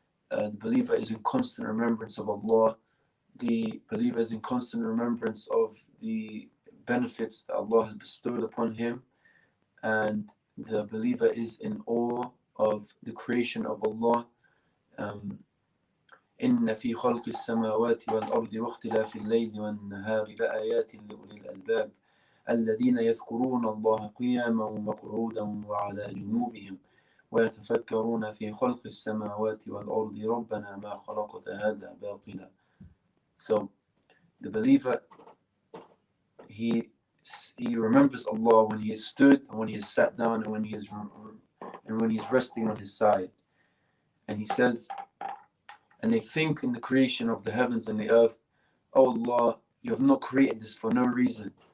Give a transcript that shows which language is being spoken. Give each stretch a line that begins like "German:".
English: The believer is in constant remembrance of Allah. The believer is in constant remembrance of the benefits that Allah has bestowed upon him. And the believer is in awe of the creation of Allah.
Arabic: إن في خلق السماوات والأرض واختلاف الليل والنهار لآيات لأولي الألباب الذين يذكرون الله قياما وقعودا وعلى جنوبهم ويتفكرون في خلق السماوات والأرض ربنا ما خلقت هذا باطلا.
English: So the believer, he remembers Allah when he is stood, and when he is sat down, and when he is resting on his side. And he says, and they think in the creation of the heavens and the earth, oh Allah, you have not created this for no reason.